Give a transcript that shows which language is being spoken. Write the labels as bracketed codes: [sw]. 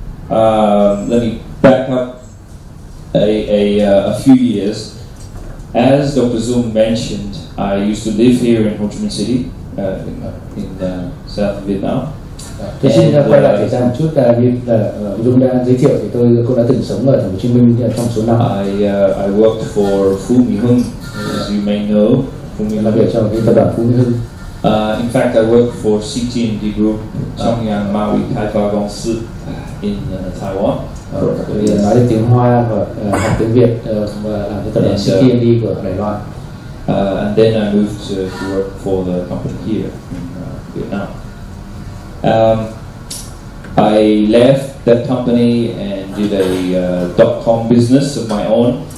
[en] Let me back up a few years. As Dr. Zoom mentioned, I used to live here in Ho Chi Minh City, in South Vietnam. [vi] Tôi xin quay lại thời gian một chút, như là Dung đã giới thiệu thì tôi cũng đã từng sống ở thành phố Hồ Chí Minh trong số năm. [en] I worked for Phú Mỹ Hưng, as you may know. [vi] Phú Mỹ làm việc cho cái tập đoàn Phú Mỹ Hưng. [en] In fact, I worked for CT&D Group, Chongyang Maui Khai Phá Công Sư in Taiwan. [vi] Tôi nói được tiếng Hoa và học tiếng Việt và làm cái tập đoàn CT&D của Đài Loan. [en] And then I moved to work for the company here in Vietnam. I left that company and did a .com business of my own.